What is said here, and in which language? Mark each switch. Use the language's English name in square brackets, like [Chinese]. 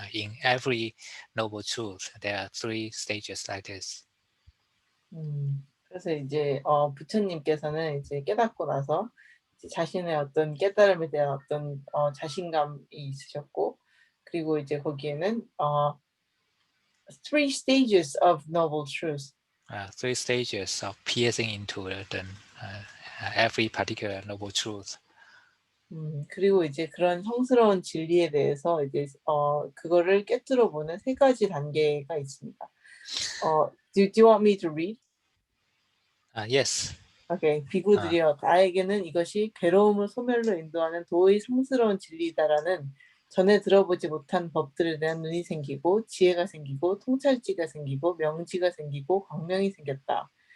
[English] In every noble truth, there are three stages like this. [Korean] 그래서 이제 부처님께서는 이제 깨닫고 나서 이제 자신의 어떤 깨달음에 대한 어떤 자신감이 있으셨고, 그리고 이제 거기에는 [English] three stages of noble truth. Three stages of piercing into every particular noble truth. [Korean] 그리고 이제 그런 성스러운 진리에 대해서 이제 그거를 깨뜨려 보는 세 가지 단계가 있습니다. [English] Do you want me to read? Yes. 오케이. [Korean] 비구들이여, 나에게는 이것이 괴로움을 소멸로 인도하는 도의 성스러운 진리다라는 전에 들어보지 못한 법들에 대한 눈이 생기고 지혜가 생기고 통찰지가 생기고 명지가 생기고 광명이 생겼다.